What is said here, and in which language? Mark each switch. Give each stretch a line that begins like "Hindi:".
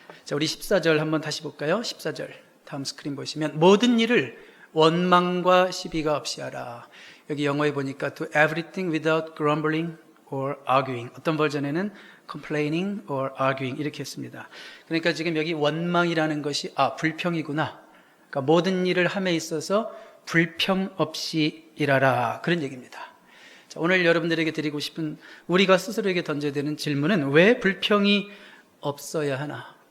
Korean: 자, 우리 14절 한번 다시 볼까요? 14절 다음 스크린 보시면 모든 일을 원망과 시비가 없이 하라. 여기 영어에 보니까
English: do everything without grumbling or arguing.
Korean: 어떤 버전에는
English: complaining or arguing
Korean: 이렇게 했습니다. 그러니까 지금 여기 원망이라는 것이 불평이구나. 그러니까 모든 일을 함에 있어서 불평 없이 일하라. 그런 얘기입니다. 자, 오늘 여러분들에게 드리고 싶은, 우리가 스스로에게 던져야 되는 질문은 왜 불평이 없어야 하나?